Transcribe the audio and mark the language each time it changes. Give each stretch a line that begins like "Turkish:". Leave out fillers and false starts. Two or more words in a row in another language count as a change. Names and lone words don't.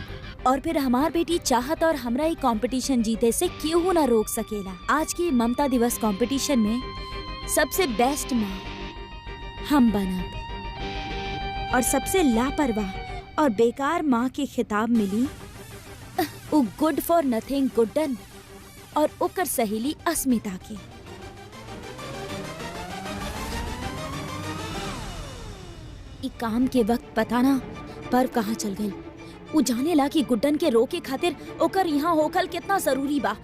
Bhojpuri: और फिर हमार बेटी चाहत और हमरा ही कंपटीशन जीते से क्यों ना रोक सकेला। आज की ममता दिवस कंपटीशन में सबसे बेस्ट माँ हम बनब और सबसे लापरवाह और बेकार माँ के खिताब मिली वो
English: good for nothing
Bhojpuri: गुड्डन और ओकर सहेली अस्मिता के। ई काम के वक्त पता ना पर्व कहाँ चल गई। वो जाने ला कि गुड्डन के रोके खातिर ओकर यहाँ होखल कितना जरूरी बा।